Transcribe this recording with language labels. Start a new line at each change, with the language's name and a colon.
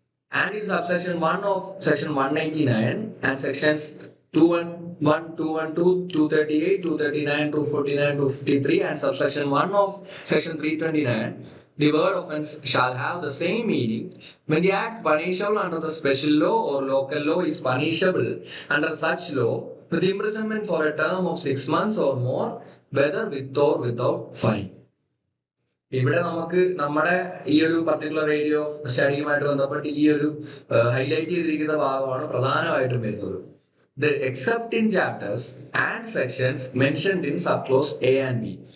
English: And in subsection 1 of section 199 and sections 211, 212, 238, 239, 249, 253 and subsection 1 of section 329, the word offense shall have the same meaning when the act punishable under the special law or local law is punishable under such law with imprisonment for a term of 6 months or more, whether with or without fine.
Malayalam: ഇവിടെ നമുക്ക് നമ്മുടെ ഈ ഒരു particular area of സ്റ്റഡിയുമായിട്ട് ബന്ധപ്പെട്ട് ഈ ഒരു highlight ചെയ്തിരിക്കുന്ന ഭാഗമാണ് പ്രധാനമായിട്ടും വരുന്നത്.
English: The except in chapters and sections mentioned in subclause A and B.